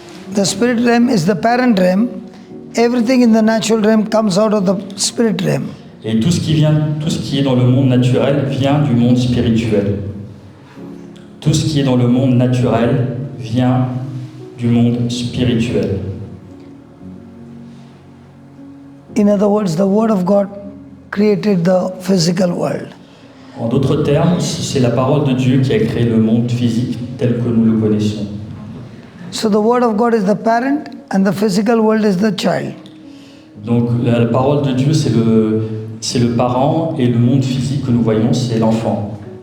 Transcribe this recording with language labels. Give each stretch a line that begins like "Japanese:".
English: The spirit realm is the parent realm. Everything in the natural realm comes out of the spirit realm.
French: Et tout ce qui est dans le monde naturel vient du monde spirituel. Tout ce qui est dans le monde naturel vient du monde spirituel.
English: In other words, the word of God created the physical world.
French: En d'autres termes, c'est la parole de Dieu qui a créé le monde physique tel que nous le connaissons.
English: So the word of God is the parent and the physical world is the child.
French: Donc la parole de Dieu, c'est le parent et le monde physique que nous voyons, c'est l'enfant.